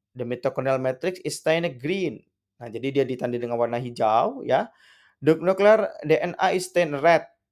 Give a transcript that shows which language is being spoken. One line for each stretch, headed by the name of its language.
English: The mitochondrial matrix is stained green.
Indonesian: Nah, jadi dia ditandai dengan warna hijau ya.
English: The nuclear DNA is stained red.